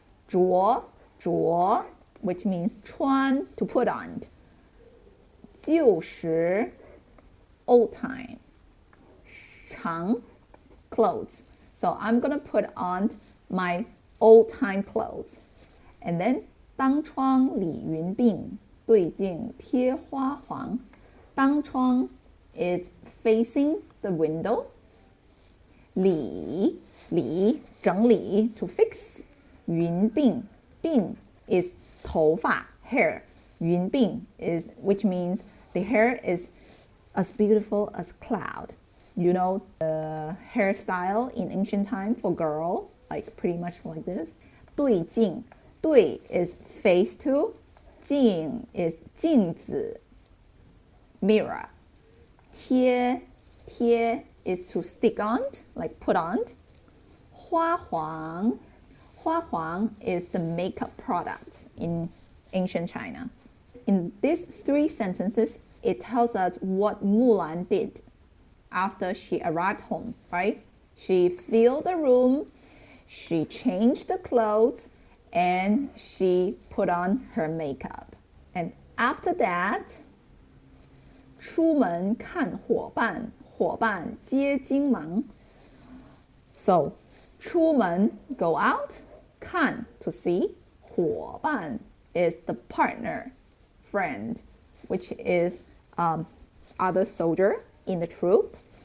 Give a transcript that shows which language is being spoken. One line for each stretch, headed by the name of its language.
Chinese: 着
English: which means
Chinese: 穿
English: to put on.
Chinese: 旧时
English: old time.
Chinese: 长
English: clothes. So I'm gonna put on my old time clothes. And then
Chinese: 当窗理云鬓，对镜贴花黄。当窗
English: is facing the window.
Chinese: 理整理
English: to fix.
Chinese: 云鬓 鬓 is 头发
English: hair.
Chinese: 云鬓
English: is which means the hair is as beautiful as cloud. You know the hairstyle in ancient time for girl, like pretty much like this.
Chinese: 对镜 对
English: is face to.
Chinese: 镜 is 镜子
English: mirror.
Chinese: 贴
English: is to stick on, like put on.
Chinese: 花黄
English: is the makeup product in ancient China. In these three sentences, it tells us what Mulan did after she arrived home, right? She filled the room, she changed the clothes, and she put on her makeup. And after that,
Chinese: 出门看伙伴，伙伴皆惊忙.
English: So,
Chinese: 出门
English: go out,
Chinese: 看
English: to see,
Chinese: 伙伴
English: is the partner, friend, which is other soldier in the troop.